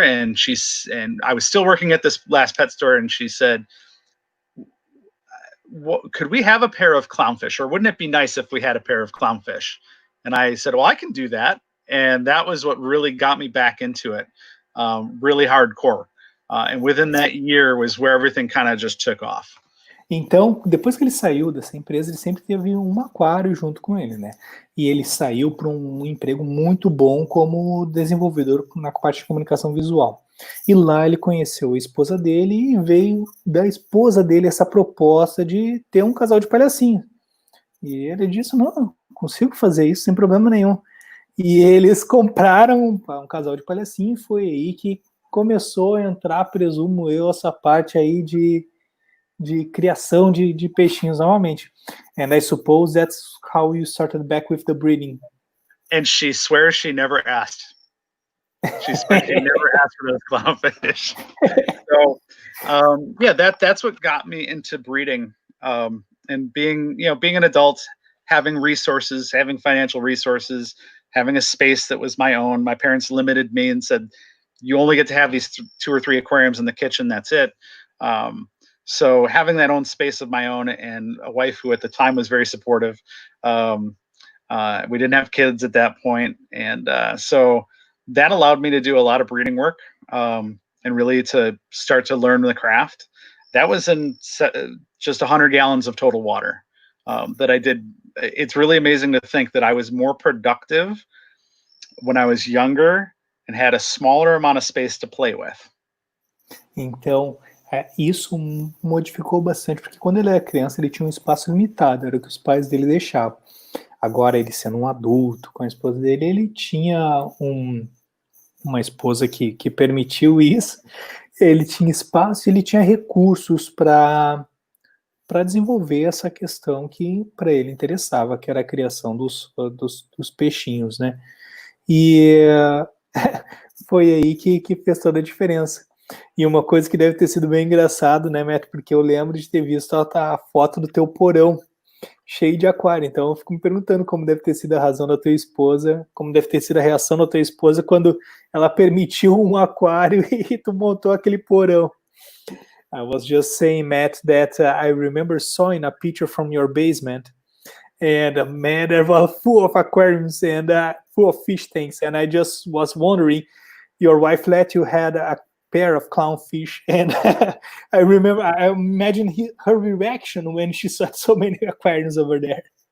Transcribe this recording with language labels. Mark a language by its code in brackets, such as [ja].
[en] And I was still working at this last pet store, and she said, could we have a pair of clownfish, or wouldn't it be nice if we had a pair of clownfish? And I said, well, I can do that. And that was what really got me back into it, really hardcore. And within that year was where everything kind of just took off. [pt] Então, depois que ele saiu dessa empresa, ele sempre teve um aquário junto com ele, né? E ele saiu para um emprego muito bom como desenvolvedor na parte de comunicação visual. E lá ele conheceu a esposa dele e veio da esposa dele essa proposta de ter um casal de palhacinho. E ele disse, não, consigo fazer isso sem problema nenhum. E eles compraram um casal de palhacinho, e foi aí que começou a entrar, presumo eu, essa parte aí de criação de peixinhos novamente. [en] And I suppose that's how you started back with the breeding. And she swears she never asked. She swears she never asked for those clownfish. So, yeah, that's what got me into breeding. And being an adult, having resources, having financial resources, having a space that was my own. My parents limited me and said, you only get to have these 2 or 3 aquariums in the kitchen. That's it. So having that own space of my own, and a wife who at the time was very supportive. We didn't have kids at that point. And so that allowed me to do a lot of breeding work, and really to start to learn the craft. That was in just 100 gallons of total water that I did. It's really amazing to think that I was more productive when I was younger and had a smaller amount of space to play with. [pt] Então, isso modificou bastante, porque quando ele era criança ele tinha um espaço limitado, era o que os pais dele deixavam. Agora, ele sendo um adulto com a esposa dele, ele tinha uma esposa que permitiu isso, ele tinha espaço e ele tinha recursos para desenvolver essa questão que para ele interessava, que era a criação dos peixinhos, né? E foi aí que fez toda a diferença. E uma coisa que deve ter sido bem engraçado, né, Matt? Porque eu lembro de ter visto a foto do teu porão cheio de aquário. Então eu fico me perguntando como deve ter sido a razão da tua esposa, como deve ter sido a reação da tua esposa quando ela permitiu um aquário e tu montou aquele porão. [en] I was just saying, Matt, that I remember seeing a picture from your basement, and man, there was full of aquariums and full of fish tanks, and I just was wondering, your wife let you had a pair of clownfish, and I imagine her reaction when she saw so many aquariums over there.